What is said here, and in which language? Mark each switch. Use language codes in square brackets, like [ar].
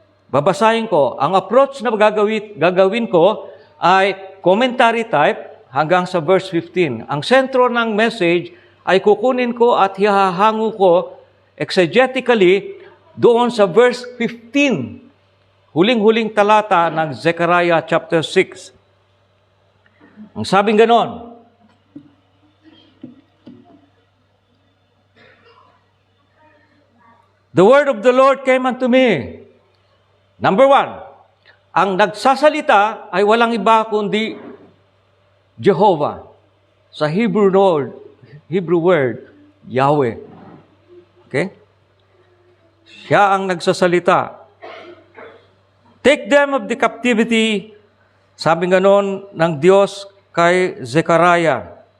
[tl] Babasahin ko, ang approach na gagawin ko ay commentary type hanggang sa verse 15. Ang sentro ng message ay kukunin ko at hihahango ko exegetically doon sa verse 15. Huling-huling talata ng Zechariah chapter 6. Ang sabing ganon, [en] the word of the Lord came unto me. [tl] Number 1, ang nagsasalita ay walang iba kundi Jehovah. Sa Hebrew word, Yahweh. Okay? Siya ang nagsasalita. [en] Take them of the captivity, [tl] sabi ganon ng Diyos kay Zechariah.